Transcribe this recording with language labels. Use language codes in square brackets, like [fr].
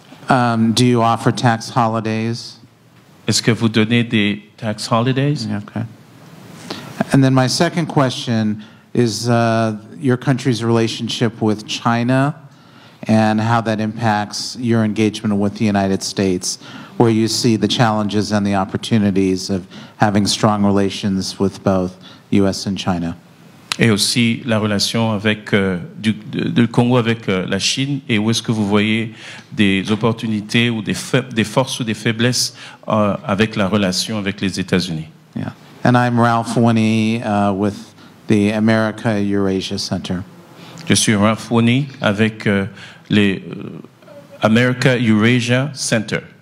[en] Do you offer tax holidays? [fr] Est-ce que vous donnez des [en] tax holidays? Okay. And then my second question is your country's relationship with China and how that impacts your engagement with the United States, where you see the challenges and the opportunities of having strong relations with both U.S. and China. [fr] Et aussi la relation avec du Congo avec la Chine, et où est-ce que vous voyez des opportunités ou des forces ou des faiblesses avec la relation avec les États-Unis. [en] Yeah. And I'm Ralph Winnie with the America Eurasia Center. [fr] Je suis Ralph Winnie avec les America Eurasia Center.